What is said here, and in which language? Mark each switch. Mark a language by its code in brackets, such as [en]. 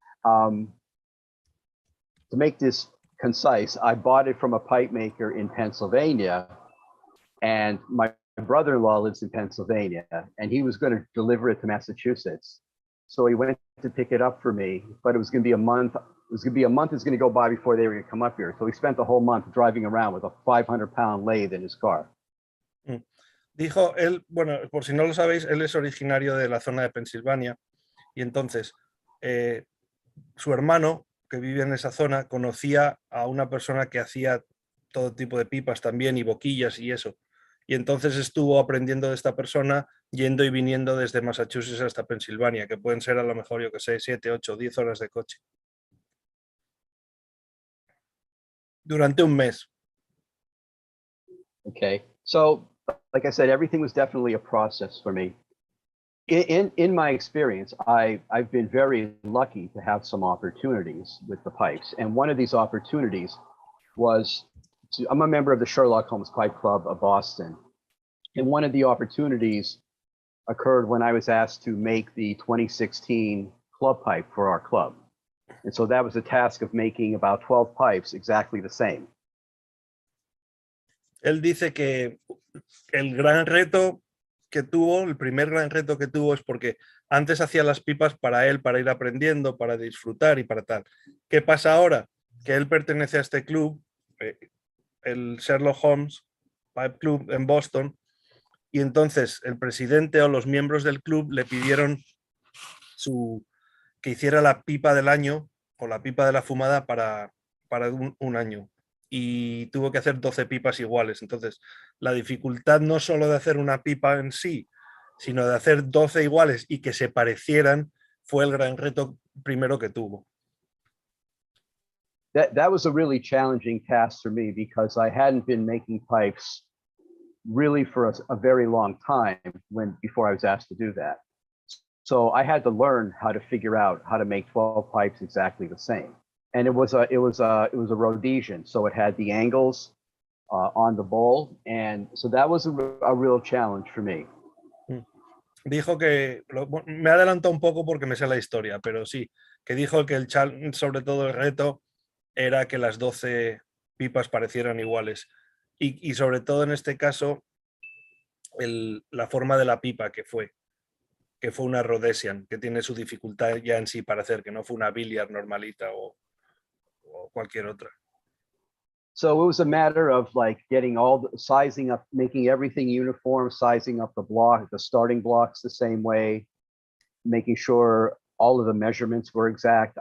[en] To make this concise, I bought it from a pipe maker in Pennsylvania, and my brother-in-law lives in Pennsylvania, and he was going to deliver it to Massachusetts. So he went to pick it up for me, but it was going to be a month. It was going to be a month is going to go by before they were going to come up here. So he spent the whole month driving around with a 500-pound lathe in his car. [es] Dijo él, bueno, por si no lo sabéis, él es originario de la zona de Pensilvania y entonces su hermano, que vive en esa zona, conocía a una persona que hacía todo tipo de pipas también y boquillas y eso. Y entonces estuvo aprendiendo de esta persona yendo y viniendo desde Massachusetts hasta Pensilvania, que pueden ser a lo mejor, yo que sé, 7, 8, 10 horas de coche. Durante un mes. [en] Okay, so like I said, everything was definitely a process for me. In my experience, I've been very lucky to have some opportunities with the pipes. And one of these opportunities was I'm a member of the Sherlock Holmes Pipe Club of Boston. And one of the opportunities occurred when I was asked to make the 2016 club pipe for our club. And so that was a task of making about 12 pipes exactly the same. [es] Él dice que el gran reto que tuvo, el primer gran reto que tuvo es porque antes hacía las pipas para él, para ir aprendiendo, para disfrutar y para tal. ¿Qué pasa ahora? Que él pertenece a este club, el Sherlock Holmes Pipe Club en Boston, y entonces el presidente o los miembros del club le pidieron que hiciera la pipa del año o la pipa de la fumada para un año. Y tuvo que hacer 12 pipas iguales. Entonces, la dificultad no solo de hacer una pipa en sí, sino de hacer 12 iguales y que se parecieran, fue el gran reto primero que tuvo. [en] That was a really challenging task for me because I hadn't been making pipes really for a very long time before I was asked to do that. So I had to learn how to figure out how to make 12 pipes exactly the same. And it was a Rhodesian, so it had the angles on the bowl, and so that was a real challenge for me. [es] Dijo que, me adelantó un poco porque me sé la historia, pero sí, que dijo que sobre todo el reto era que las 12 pipas parecieran iguales. Y sobre todo en este caso, la forma de la pipa que fue una Rhodesian, que tiene su dificultad ya en sí para hacer, que no fue una Billiard normalita o cualquier otra. [en] So it was a matter of like sizing up, making everything uniform, sizing up the starting blocks the same way, making sure all of the measurements were exact.